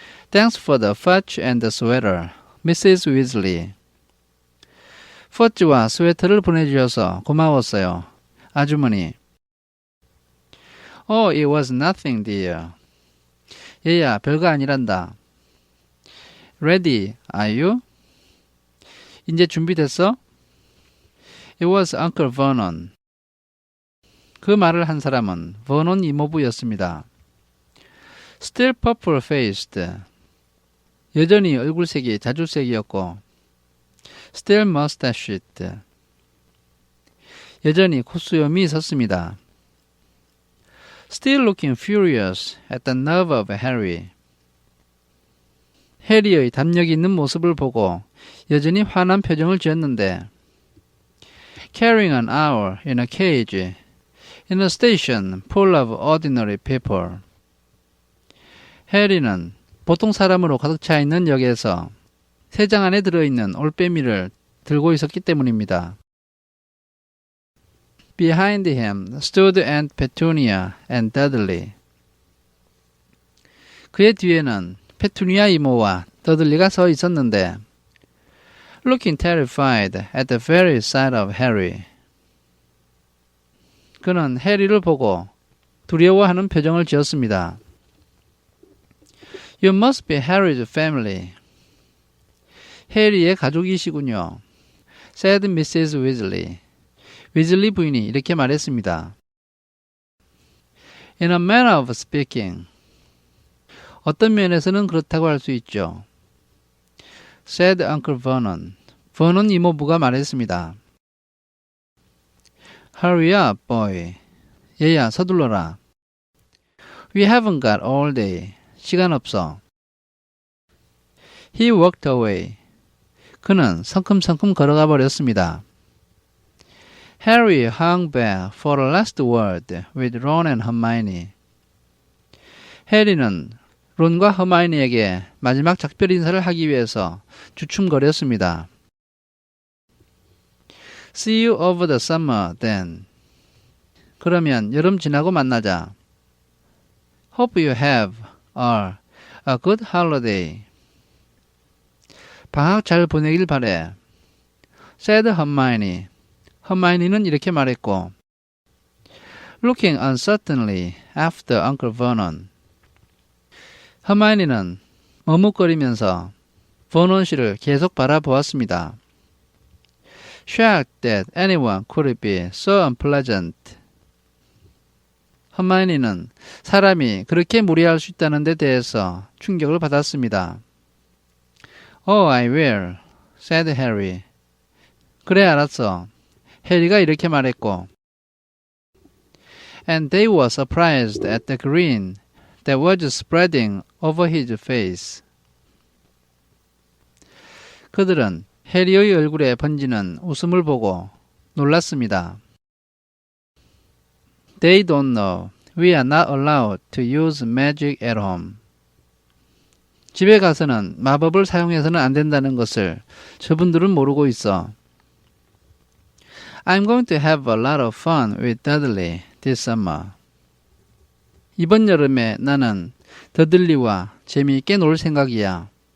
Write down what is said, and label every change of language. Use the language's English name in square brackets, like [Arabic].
[English] Thanks for the fudge and the sweater, Mrs. Weasley. [Korean] 퍼지와 스웨터를 보내주셔서 고마웠어요. 아주머니. [English] Oh, it was nothing, dear. [Korean] 얘야, 별거 아니란다. [English] Ready, are you? [Korean] 이제 준비됐어? [English] It was Uncle Vernon. [Korean] 그 말을 한 사람은 버논 이모부였습니다. [English] Still purple-faced. [Korean] 여전히 얼굴색이 자주색이었고 [English] Still mustached. [Korean] 여전히 콧수염이 있었습니다. [English] Still looking furious at the nerve of Harry. [Korean] 해리의 담력 있는 모습을 보고 여전히 화난 표정을 지었는데 [English] Carrying an owl in a cage in a station full of ordinary people. [Korean] 해리는 보통 사람으로 가득 차 있는 역에서 새장 안에 들어있는 올빼미를 들고 있었기 때문입니다. [English] Behind him stood Aunt Petunia and Dudley. [Korean] 그의 뒤에는 페투니아 이모와 더들리가 서 있었는데 [English] Looking terrified at the very sight of Harry. [Korean] 그는 해리를 보고 두려워하는 표정을 지었습니다. [English] You must be Harry's family. [Korean] 해리의 가족이시군요. [English] said Mrs. Weasley. [Korean] 위즐리 부인이 이렇게 말했습니다. [English] In a manner of speaking. [Korean] 어떤 면에서는 그렇다고 할 수 있죠. [English] said Uncle Vernon. [Korean] 버넌 이모부가 말했습니다. [English] Hurry up, boy. [Korean] 얘야, 서둘러라. [English] We haven't got all day. [Korean] 시간 없어. [English] He walked away. [Korean] 그는 성큼성큼 걸어가 버렸습니다. [English] Harry hung back for a last word with Ron and Hermione. [Korean] 해리는 론과 허마이니에게 마지막 작별 인사를 하기 위해서 주춤거렸습니다. [English] See you over the summer, then. [Korean] 그러면 여름 지나고 만나자. [English] Hope you have a good holiday. [Korean] 방학 잘 보내길 바래. [English] said Hermione. [Korean] 허마이니는 이렇게 말했고. [English] Looking uncertainly after Uncle Vernon. [Korean] 허마이니는 머뭇거리면서 버논 씨를 계속 바라보았습니다. [English] Shocked that anyone could be so unpleasant. [Korean] 허마이니는 사람이 그렇게 무례할 수 있다는 데 대해서 충격을 받았습니다. [English] Oh, I will, said Harry. [Korean] 그래, 알았어. 해리가 이렇게 말했고. [English] And they were surprised at the grin that was spreading over his face. [Korean] 그들은 해리의 얼굴에 번지는 웃음을 보고 놀랐습니다. [English] They don't know. We are not allowed to use magic at home. [Korean] 집에 가서는 마법을 사용해서는 안 된다는 것을 저분들은 모르고 있어. [English] I'm going to have a lot of fun with Dudley this summer. [Korean] 이번 여름에 나는 더들리와 재미있게 놀 생각이야.